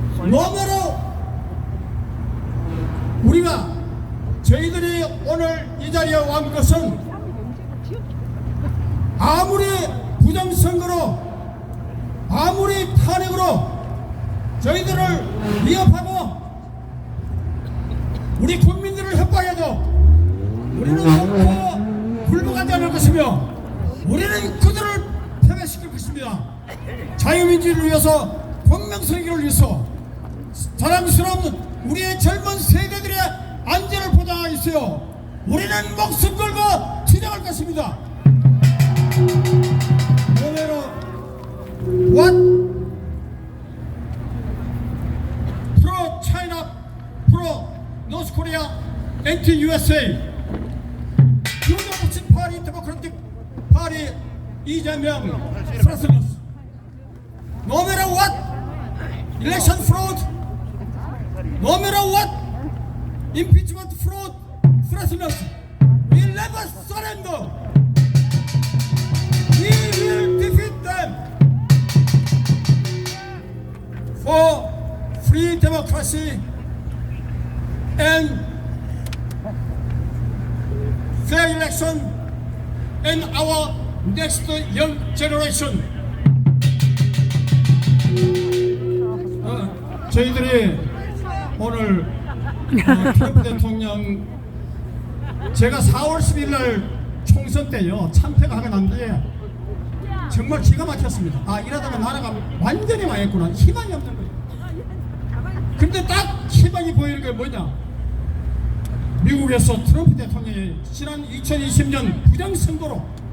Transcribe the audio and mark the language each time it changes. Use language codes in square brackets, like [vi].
[ko] 너무나 우리가 저희들이 오늘 이 자리에 온 것은 아무리 부정선거로 아무리 탄핵으로 저희들을 위협하고 우리 국민들을 협박해도 우리는 결코 굴복하지 않을 것이며 우리는 그들을 패배시킬 것입니다. 자유민주를 위해서 공명선거를 위해서 자랑스러운 우리의 젊은 세대들의 안전을 보장하기 위해서 우리는 목숨 걸고 투쟁할 것입니다. [en] No matter what pro-China, pro-North Korea, anti-USA, huge opposition party, Democratic Party, 이재명, threatens. No matter what election fraud, no matter what impeachment fraud threatens us, we will never surrender. We will defeat them for free democracy and fair election and our next young generation. [ko] 저희들이 오늘 트럼프 대통령 제가 4월 10일 날 총선 때요 참패가 하게 났는데 정말 기가 막혔습니다. 아 이러다가 나라가 완전히 망했구나. 희망이 없는 거예요. 근데 딱 희망이 보이는 게 뭐냐, 미국에서 트럼프 대통령이 지난 2020년 부정선거로